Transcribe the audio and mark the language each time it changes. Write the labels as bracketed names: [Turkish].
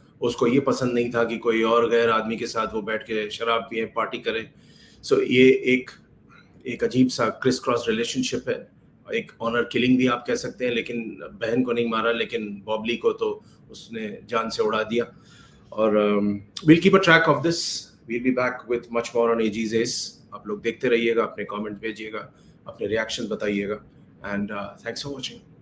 [Hindi] उसको ये पसंद नहीं था कि कोई और गैर आदमी के साथ वो बैठ के शराब पिए, पार्टी करे। सो ये एक अजीब सा क्रिस क्रॉस रिलेशनशिप है, एक ऑनर किलिंग भी आप कह सकते हैं। लेकिन बहन को नहीं मारा, लेकिन बॉबली को तो उसने जान से उड़ा दिया। [English] और we'll keep a track of this. We'll be back with much more on AG's Ace. [Hindi] आप लोग देखते रहिएगा, अपने कमेंट भेजिएगा, अपने रिएक्शन बताइएगा, [English] and thanks for watching.